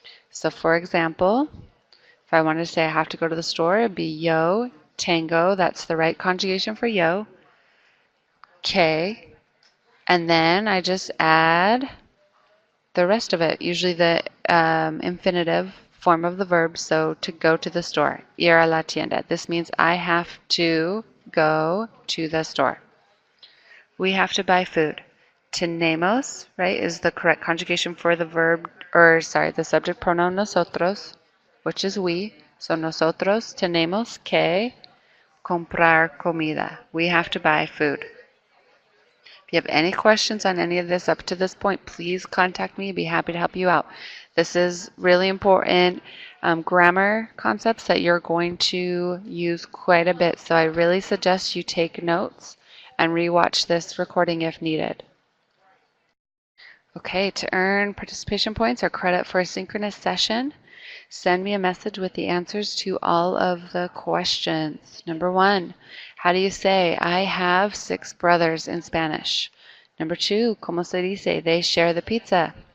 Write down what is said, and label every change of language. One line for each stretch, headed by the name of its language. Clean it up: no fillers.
English: So for example, if I wanted to say I have to go to the store, it'd be yo, tengo, that's the right conjugation for yo, que, and then I just add the rest of it, usually the infinitive form of the verb, so to go to the store,
Spanish: ir a la tienda.
English: This means I have to go to the store. We have to buy food. Tenemos, right, is the correct conjugation for the verb, or sorry, the subject pronoun nosotros, which is we.
Spanish: So nosotros tenemos que comprar comida.
English: We have to buy food. If you have any questions on any of this up to this point, please contact me. I'd be happy to help you out. This is really important grammar concepts that you're going to use quite a bit. So I really suggest you take notes and rewatch this recording if needed. Okay, to earn participation points or credit for a synchronous session, send me a message with the answers to all of the questions. Number 1, how do you say I have 6 brothers in Spanish? Number 2,
Spanish: ¿cómo se dice
English: they share the pizza?